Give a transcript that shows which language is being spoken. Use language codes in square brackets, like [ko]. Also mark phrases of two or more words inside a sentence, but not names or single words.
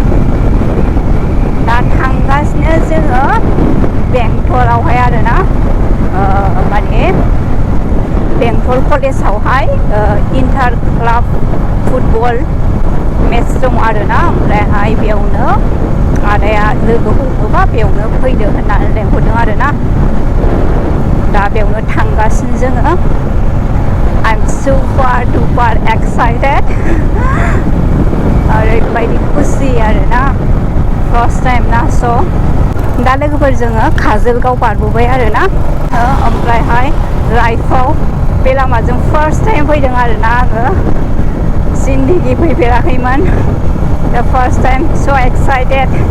[brx] दा थांगासिनो जोङो बेंटलावहाय आरोना माने बेंटल कलेजावहाय [en] inter club football match [brx] दं आरोना ओमफ्रायहाय बेयावनो आदाया लोगो हमोबा बेयावनो फैदो होननानै लेंहरदों आरोना दा बेयावनो थांगासिनो जोङो [en] I'm super duper excited [brx] ओरैबायदि खुसि आरोना [en] first time [brx] ना स' दा लोगोफोर जोङो काजलगाव बारबोबाय आरोना ओमफ्रायहाय लाइफआव बे लामाजों [en] first time [brx] फैदों आरोना आङो जिन्दगि फैफेराखैमोन दा [en] first time [brx] स' एक्साइटेड